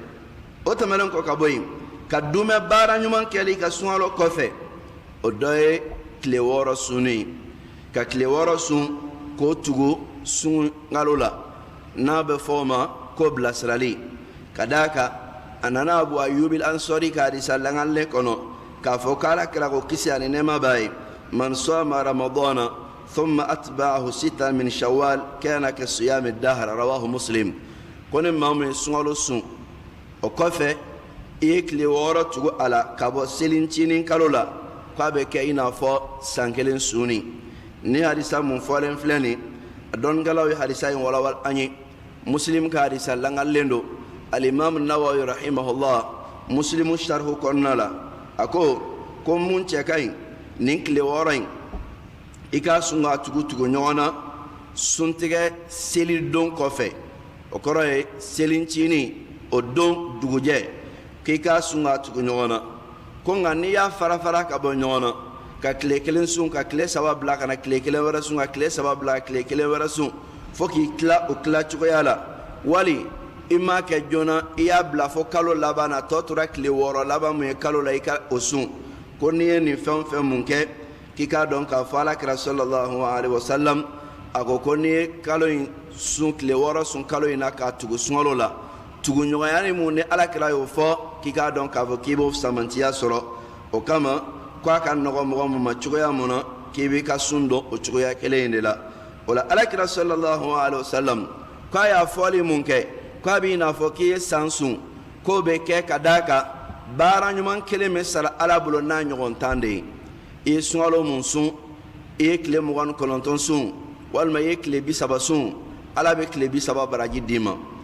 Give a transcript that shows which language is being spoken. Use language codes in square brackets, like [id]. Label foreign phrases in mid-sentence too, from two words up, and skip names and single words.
[bm] o tɛmɛnen kɔ ka bɔ yen ka dunmɛ baara ɲuman kɛli ka sunkalo kɔfɛ o dɔ ye tile 6 sunni ka tile 6 sun k'o tugu sunkalo la n'a bɛ fɔ o ma ko bilasirali ka d'a kan a nana Abu Ayyub al-Ansari ka hadisa langalle kɔnɔ k'a fɔ k'ala kira ko kisi ani nɛɛma b'a ye [ar] من صام رمضان ثم أتبعه ستا من شوال كان كصيام الدهر رواه مسلم [bm] ko ni maa min ye sunkalo sun o kɔfɛ i ye tile 6 tugu a la ka bɔ selincinin kalo la k'a bɛ kɛ i n'a fɔ san kelen sunni ni hadisa mun fɔlen filɛ nin a dɔnnikɛlaw ye hadisa in walawala an ye Muslim ka hadisa langallen do al-Imam Nawawi rahimahullah Muslimu sharhu kɔnɔna la a ko mun cɛ ka ɲi nin tile 6 in i k'a sun k'a tugu ɲɔgɔn na suntigɛ seli don kɔfɛ o kɔrɔ ye selincinin o don dugujɛ k'i k'a sun k'a tugu ɲɔgɔn na ko nka n'i y'a fara ka bɔ ɲɔgɔn na ka tile kelen sun ka tile 3 bila ka na tile kelen wɛrɛ sun ka tile 3 bila ka tile kelen wɛrɛ sun fo k'i tila o tila cogoya la wali i m'a kɛ joona i y'a bila fo kalo laban na tɔ tora tile 6 laban mun ye kalo la i ka o sun ko n'i ye nin fɛn o fɛn mun kɛ k'i k'a dɔn k'a fɔ alakira [ar] صلى الله عليه وسلم [bm] a ko n'i ye kalo in sun tile 6 sun kalo in na k'a tugu sunkalo la tuguɲɔgɔnya ni mun ni alakira y'o fɔ k'i k'a dɔn k'a fɔ k'i b'o samantiya sɔrɔ o kama ko a ka nɔgɔ mɔgɔ mun ma cogoya mun na k'i b'i ka sun dɔn o cogoya kelen in de la o la alakira [ar] صلى الله عليه وسلم [bm] ko a y'a fɔli mun kɛ ko a b'i n'a fɔ k'i ye san sun k'o bɛ kɛ ka d'a kan baara ɲuman kelen bɛ sara ala bolo n'a ɲɔgɔn tan de ye i ye sunkalo mun sun i ye tile 29 sun walima i ye tile 30 sun ala bɛ tile 30 baraji d'i ma